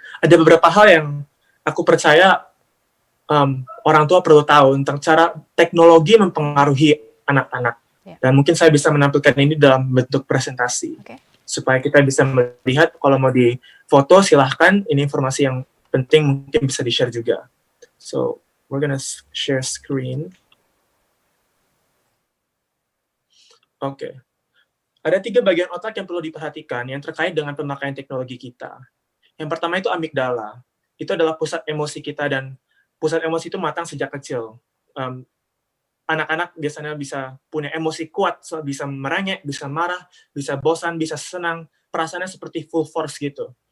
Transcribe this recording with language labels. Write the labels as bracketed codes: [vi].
[id] Ada beberapa hal yang aku percaya orang tua perlu tahu tentang cara teknologi mempengaruhi anak-anak. Yeah. Dan mungkin saya bisa menampilkan ini dalam bentuk presentasi. Okay. Supaya kita bisa melihat, kalau mau di foto silahkan, ini informasi yang penting mungkin bisa di-share juga. [en] So, we're gonna share screen. Oke. [id] Ada 3 bagian otak yang perlu diperhatikan yang terkait dengan pemakaian teknologi kita. Yang pertama itu amigdala. Itu adalah pusat emosi kita, dan pusat emosi itu matang sejak kecil. Anak-anak biasanya bisa punya emosi kuat, bisa merengek, bisa marah, bisa bosan, bisa senang, perasaannya seperti full force gitu.